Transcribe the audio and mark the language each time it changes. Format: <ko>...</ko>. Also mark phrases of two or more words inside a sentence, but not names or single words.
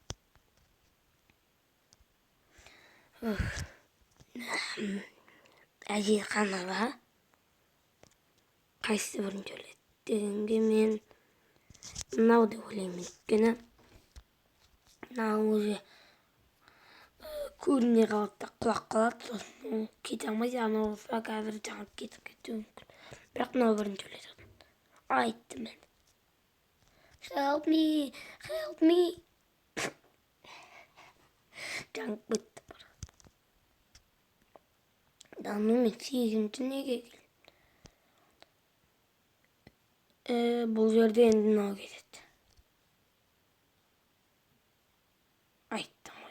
<kk>Әжетханада қайсы бірінші өледі дегенге мен мынау деп ойлаймын. Өйткені мынау уже көріне қалады да құлап қалады, сосын кете алмайды. Анау болса қазір жаңып кетіп кетуі мүмкін. Бірақ мынау бірінші өледі. Айттым мен.</kk> <en>Help me, help me.</en> <kk>Жаңып кетті. Дану мен сегізінші неге келді? Бұл жерде енді мынау кетеді. Айттым ғой.</kk>